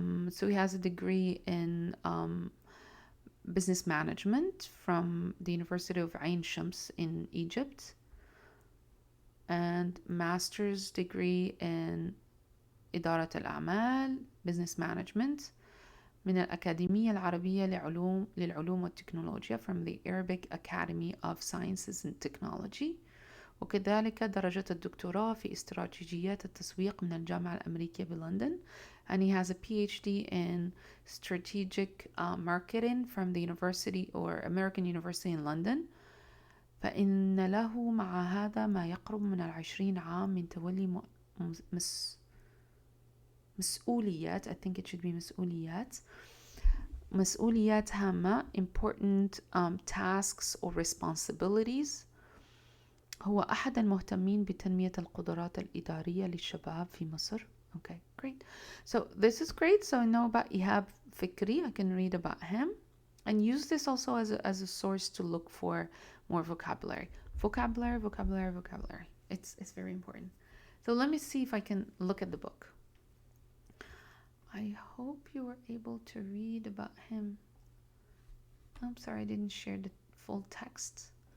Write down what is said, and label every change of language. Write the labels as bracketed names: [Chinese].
[English] So he has a degree in business management from the University of Ain Shams in Egypt, and master's degree in [Arabic] إدارة الأعمال, [English] business management [Arabic] من الأكاديمية العربية للعلوم والتكنولوجيا, [English] from the Arabic Academy of Sciences and Technology. [Arabic] وكذلك درجة الدكتوراه في استراتيجيات التسويق من الجامعة الأمريكية بلندن. [English] And he has a PhD in strategic marketing from the University or American University in London. [Arabic] فإن له مع هذا ما يقرب من 20 عام من تولي مسؤوليات, [English] I think it should be [Arabic] مسؤوليات هامة, [English] important tasks or responsibilities. [Arabic] هو أحد المهتمين بتنمية القدرات الإدارية للشباب في مصر. [English] Okay, great. So this is great. So I know about Ihab Fikri. I can read about him and use this also as a source to look for more vocabulary. Vocabulary. It's very important. So let me see if I can look at the book. I hope you were able to read about him. I'm sorry I didn't share the full text.